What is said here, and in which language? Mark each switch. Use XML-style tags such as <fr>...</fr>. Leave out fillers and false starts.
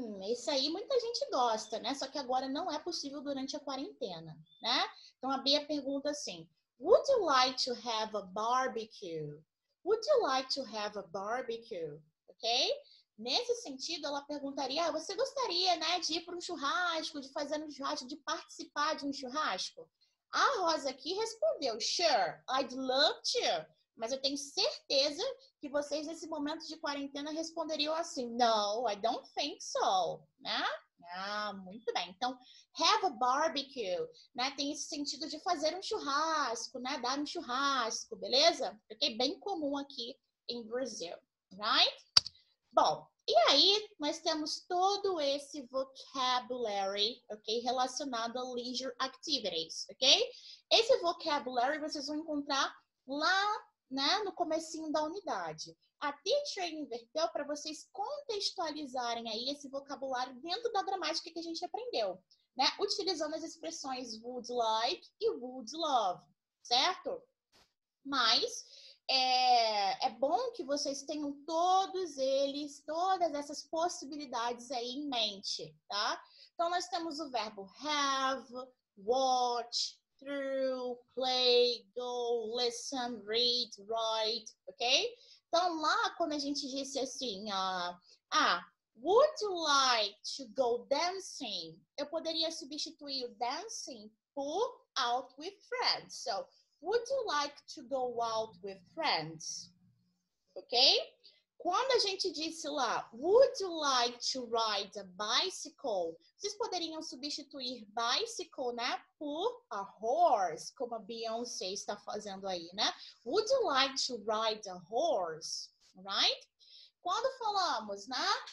<pt>Esse aí muita gente gosta, né? Só que agora não é possível durante a quarentena, né? Então a Bia pergunta assim,</pt> <en>would you like to have a barbecue? Would you like to have a barbecue? Ok?</en> <pt>Nesse sentido, ela perguntaria, você gostaria, né, de ir para um churrasco, de fazer um churrasco, de participar de um churrasco? A Rosa aqui respondeu,</pt> <en>sure, I'd love to.</en> <pt>Mas eu tenho certeza que vocês, nesse momento de quarentena, responderiam assim,</pt> <en>no, I don't think so,</en> <pt>né? Muito bem.</pt> <en>Então, have a barbecue, né?</en> <pt>Tem esse sentido de fazer um churrasco, né? Dar um churrasco, beleza? Ok? Bem comum aqui em Brasil, right? Bom, e aí nós temos todo esse vocabulary, ok? Relacionado a leisure activities, ok? Esse vocabulary vocês vão encontrar lá, né, no comecinho da unidade. A teacher inverteu para vocês contextualizarem aí esse vocabulário dentro da gramática que a gente aprendeu, né? Utilizando as expressões would like e would love, certo? Mas é bom que vocês tenham todos eles, todas essas possibilidades aí em mente, tá? Então, nós temos o verbo have, watch, through, play, go, listen, read, write, ok? Então, lá quando a gente disse assim,</pt> <en>would you like to go dancing?</en> <pt>Eu poderia substituir o dancing por</pt> <en>out with friends. So, would you like to go out with friends? Ok?</en> <pt>Quando a gente disse lá,</pt> <en>would you like to ride a bicycle?</en> <pt>Vocês poderiam substituir bicycle, né, por a horse, como a Beyoncé está fazendo aí, né?</pt> <en>Would you like to ride a horse?</en> <pt>Right? quando falamos, né?</pt>